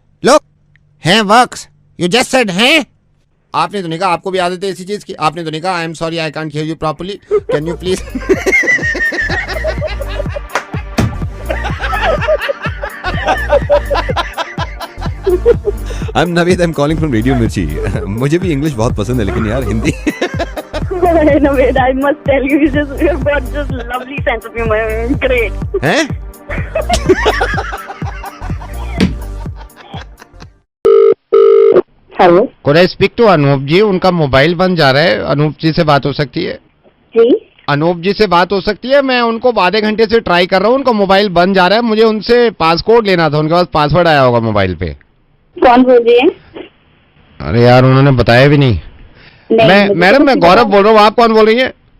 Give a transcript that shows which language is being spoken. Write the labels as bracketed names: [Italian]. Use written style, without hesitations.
[English] Look, हैं works, you just said हैं? [Hindi] आपने तो नहीं कहा, आपको भी आदत है इसी चीज की, आपने तो नहीं कहा [English] I am sorry I can't hear you properly, can you please. I am Naveed, I am calling from radio Mirchi. [Hindi] मुझे भी इंग्लिश बहुत पसंद है, लेकिन यार Hindi. [English] Naved, I must tell you, you've got just lovely sense of humor. Great. [Hindi] हैं? [English] Hello Could I speak to Anoop ji? [Hindi] उनका मोबाइल बंद जा रहा है। अनूप जी से बात हो सकती है? जी, अनूप जी से बात हो सकती है? मैं उनको आधे घंटे से ट्राई कर रहा हूँ, उनका मोबाइल बंद जा रहा है। मुझे उनसे पासकोड लेना था, उनके पास पासवर्ड आया होगा मोबाइल पे। कौन बोल रही है? अरे यार, उन्होंने बताया भी नहीं। मैडम मैं गौरव बोल रहा हूँ, आप कौन बोल रही हैं?